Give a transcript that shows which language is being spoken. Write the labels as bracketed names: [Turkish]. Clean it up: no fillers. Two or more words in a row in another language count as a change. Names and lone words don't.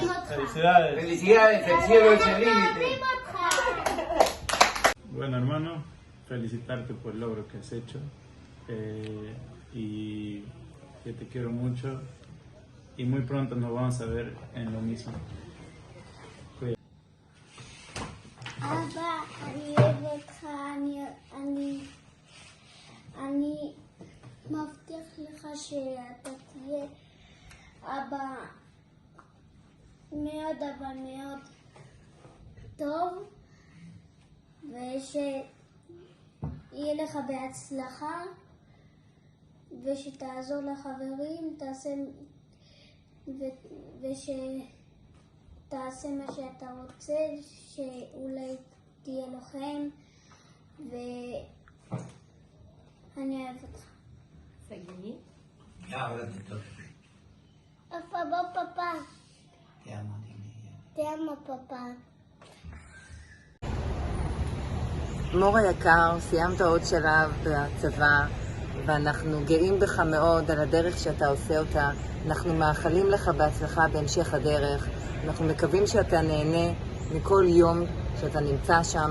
[Spanish] Felicidades. Felicidades, el cielo es el límite. Bueno, hermano, felicitarte por el logro que has hecho y que te quiero mucho y muy pronto nos vamos a ver en lo mismo. [Hebrew] אבא, אני אוהב אותך, אני מבטיח לך שאתה תהיה אבא מאוד אבל מאוד טוב ושיהיה לך בהצלחה ושתעזור לחברים, תעשה מה שאתה רוצה, שאולי תהיה לוחם, ואני אוהב אותך. Sagini. [Spanish] Ahora te toca. papá. Te amo, niña. te amo, papá. [Hebrew] מור היקר, סיימת עוד שלב בצבא, ואנחנו גאים בך מאוד על הדרך שאתה עושה אותה. אנחנו מאחלים לך בהצלחה בהמשך הדרך. אנחנו מקווים שאתה נהנה מכל יום שאתה נמצא שם.